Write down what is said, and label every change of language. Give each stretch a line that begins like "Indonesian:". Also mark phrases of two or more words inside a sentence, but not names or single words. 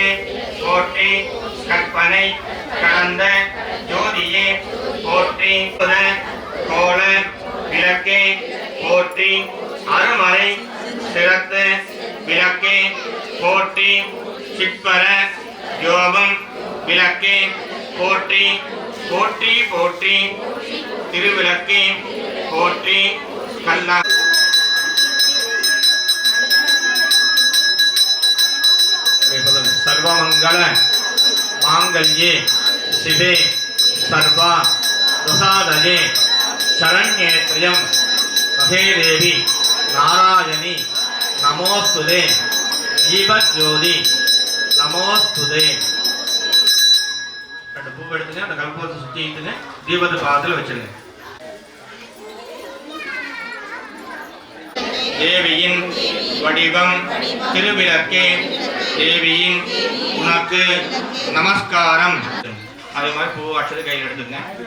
Tamil: போற்றி கற்பனை கடந்த ஜோதியே போற்றி கோல விளக்கே போற்றி அருமறை சிறத்து விளக்கே போற்றி சிற்பர யோகம் விளக்கே போற்றி போற்றி போற்றி திருவிளக்கே போற்றி கல்லா
Sanskrit: सर्वमङ्गल माङ्गल्ये शिवे सर्वा प्रसादये शरण्ये त्रयम् हे देवी नारायणी नमोस्तुते जीवज्योति नमोस्तुते
Tamil: ரெண்டு பூ எடுத்துங்க அந்த கல்பத்தை சுத்திட்டுங்க தீபத்தை பாதத்துல வச்சிருங்க தேவியின் வடிவம் திருவிளக்கே தேவியின் உனக்கு நமஸ்காரம் அதே மாதிரி பூ அட்சதை கையில் எடுத்துங்க